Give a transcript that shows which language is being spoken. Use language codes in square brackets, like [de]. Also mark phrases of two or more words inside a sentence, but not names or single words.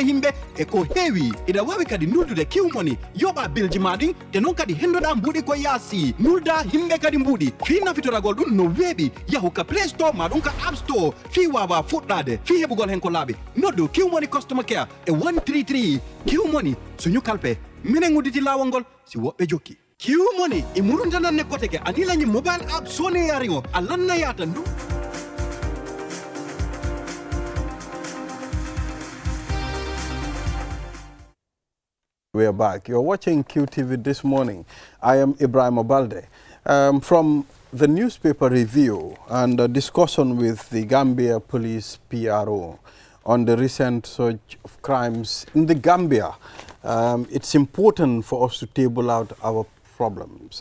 [ff] himɓe e ko heewi ina wawi kadi nuldude kiwmoni yoɓa bilji maɗin te non kadi hendoɗa mbuuɗi ko yaasi nulda himɓe kadi mbuuɗi fi nafitoragol ɗum no weeɓi yahu ka play store ma ɗum ka app store fi wawa fuɗɗade fi heɓugol hen ko laaɓi noddu kiwmoni [en] customer care [ff] e 133 kiwmoni suñu kalpe minen udditi lawol ngol si woɓɓe jokki kiwmoni e muruntananne koteke anilañi [en] mobile app [ff] sone yariŋo a lannayata ndu. [en] We are back. You're watching QTV this morning. I am Ibrahim Obalde. From the newspaper review and a discussion with the Gambia Police PRO on the recent surge of crimes in the Gambia, it's important for us to table out our problems.